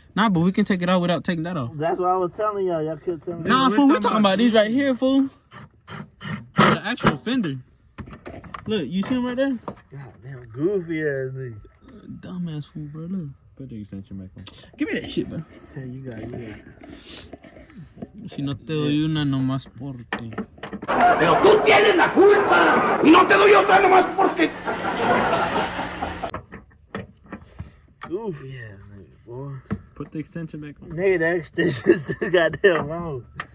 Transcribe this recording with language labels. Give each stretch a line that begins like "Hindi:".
English: Nah, but we can take it out without taking that off. That's what I was telling y'all. Y'all kept telling me. Nah, fool, we talking about these right here, fool. The actual fender. Look, you see him right there? God damn, goofy ass nigga. Dumbass fool, bro. Look. Put the extension back on. Give me that shit, bro. Hey, you got it.
Spanish: Si no te doy una nomás porque. Pero tú tienes la culpa y no te doy otra nomás porque...
English: Goofy ass nigga, boy. Put the extension back on. Nigga, that extension still goddamn long.